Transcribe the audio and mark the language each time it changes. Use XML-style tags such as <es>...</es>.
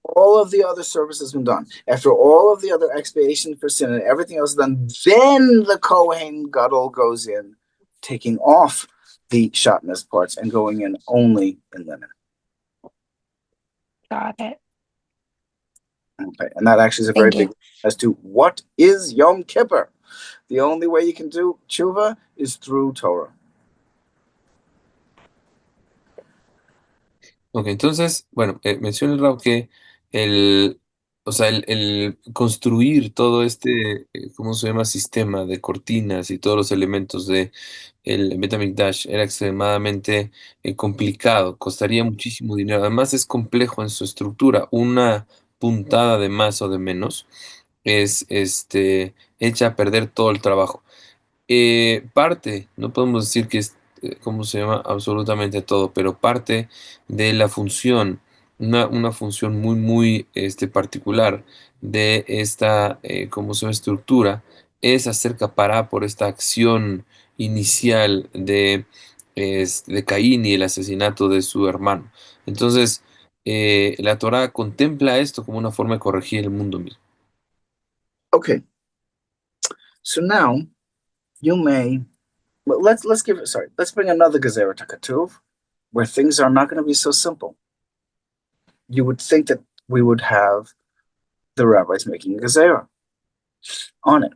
<en>all of the other service has been done, after all of the other expiation for sin and everything else done, then the Kohen Gadol goes in, taking off the shatnez parts and going in only in linen. it. Okay, and that actually is a very Thank you. big as to what is Yom Kippur. The only way you can do tshuva is through Torah.</en> <es>Ok, entonces, bueno, menciona el Rab que o sea, el construir todo ¿cómo se llama?, sistema de cortinas y todos los elementos de el Beit HaMikdash era extremadamente complicado, costaría muchísimo dinero. Además, es complejo en su estructura. Una puntada de más o de menos es echa a perder todo el trabajo. Parte, no podemos decir que es, ¿cómo se llama?, absolutamente todo, pero parte de la función, una función muy, muy particular de esta, ¿cómo se llama?, estructura, es hacer capará por esta acción inicial de Caín y el asesinato de su hermano. Entonces, la Torá contempla esto como una forma de corregir el mundo mismo.</es> <en>Okay. So now you may well, let's bring another Gezerah to Katuv, where things are not going to be so simple. You would think that we would have the rabbis making a Gezerah on it.</en>